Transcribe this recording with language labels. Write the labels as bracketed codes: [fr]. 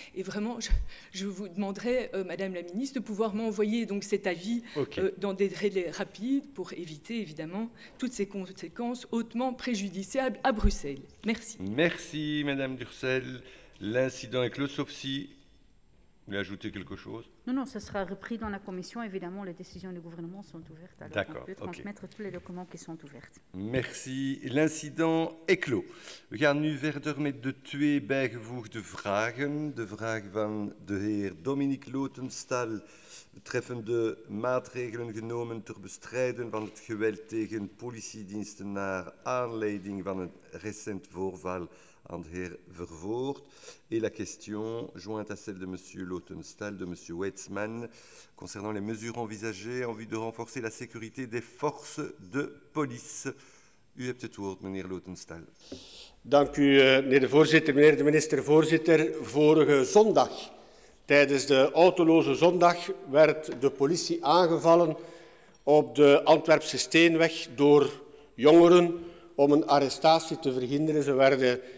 [fr] Et vraiment, je vous demanderai, Madame la Ministre, de pouvoir m'envoyer donc cet avis dans des délais rapides pour éviter évidemment toutes ces conséquences hautement préjudiciables à Bruxelles. Merci. Merci, Madame Durcel. L'incident est clos, sauf si vous voulez ajouter quelque chose. Non, ça sera repris dans la commission. Évidemment, les décisions du gouvernement sont ouvertes. Alors d'accord, on peut transmettre tous les documents qui sont ouverts. Merci. L'incident est clos. [nl] We gaan nu verder met de twee bijgevoegde vragen. De vraag van de heer Dominique Lotenstal betreffende maatregelen genomen ter bestrijden van het geweld tegen politiediensten naar aanleiding van een recent voorval aan de heer Vervoort, [fr] et la question jointe à celle de M. Lotenstal, de M. Weizmann, concernant les mesures envisagées en vue de renforcer la sécurité des forces de police. [nl] U hebt het woord, meneer Lotenstal. Dank u, meneer de voorzitter. Meneer de minister-voorzitter, vorige zondag, tijdens de autoloze zondag, werd de politie aangevallen op de Antwerpse Steenweg door jongeren om een arrestatie te verhinderen. Ze werden